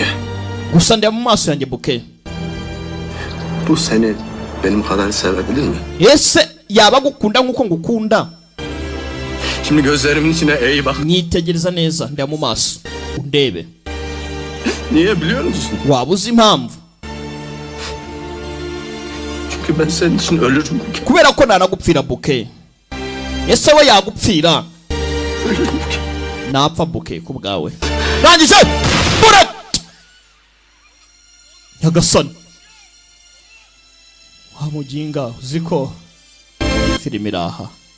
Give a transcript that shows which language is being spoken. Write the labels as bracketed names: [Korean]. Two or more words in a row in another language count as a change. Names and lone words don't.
[Kinyarwanda] Gusa ndeba mu maso yanjye Buke. [Turkish] Bu seni benim kadar sevebilir mi? [Kinyarwanda] Ese yaba gukunda nk'uko ngukunda? [Turkish] Şimdi gözlerimin içine ey bak. [Kinyarwanda] Nyitegereza neza ndeba mu maso. Undebe. [Turkish] Niye biliyor musun? [Kinyarwanda] Waba uzi impamvu? [Turkish] Çünkü Çünkü ben senin için ölürüm. [Kinyarwanda] Kubera ko nanagupfira Buke. Ese we yagupfira. Napfa Buke kubwawe. Rangije! Buret! Nyagasani. Wa mujinga uziko filimi iraha.